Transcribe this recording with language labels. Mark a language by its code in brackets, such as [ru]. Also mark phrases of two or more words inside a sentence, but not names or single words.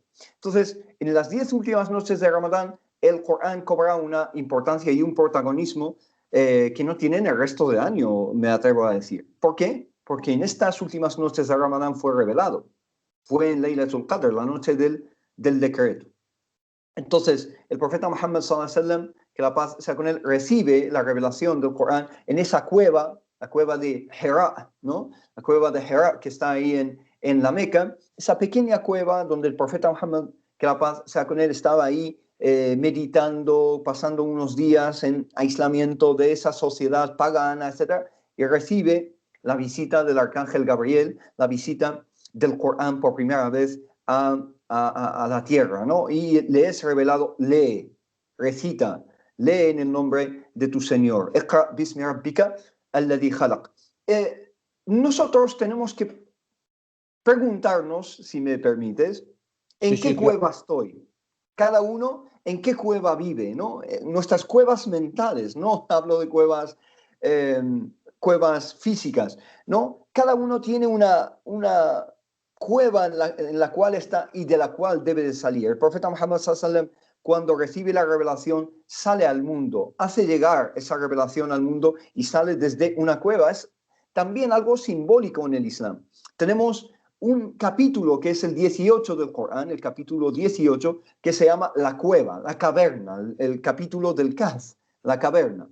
[es] Entonces, en las 10 últimas noches de Ramadán, el Corán cobra una importancia y un protagonismo que no tiene en el resto del año, me atrevo a decir. ¿Por qué? Porque en estas últimas noches de Ramadán fue revelado. Fue en Laylatul Qadr, la noche del decreto. Entonces, el profeta Muhammad [ar] صلى الله عليه وسلم, [es] que la paz sea con él, recibe la revelación del Corán en esa cueva, la cueva de Hira, ¿no? La cueva de Hira que está ahí en la Meca, esa pequeña cueva donde el profeta Muhammad, que la paz sea con él, estaba ahí meditando, pasando unos días en aislamiento de esa sociedad pagana, etc. Y recibe la visita del arcángel Gabriel, la visita del Corán por primera vez a la tierra, ¿no? Y le es revelado, lee, recita, lee en el nombre de tu Señor. [ar] اقرأ باسم ربك الذي خلق. [es] Nosotros tenemos que preguntarnos, si me permites, ¿en qué cueva estoy? cada uno en qué cueva vive, ¿no? Nuestras cuevas mentales, no hablo de cuevas físicas, ¿no? Cada uno tiene una cueva en la cual está y de la cual debe de salir. El profeta Muhammad [ar] صلى الله عليه وسلم, [es] cuando recibe la revelación, sale al mundo, hace llegar esa revelación al mundo y sale desde una cueva. Es también algo simbólico en el Islam. Tenemos un capítulo que es el 18 del Corán, el capítulo 18, que se llama la cueva, la caverna, el capítulo del Kahf, la caverna.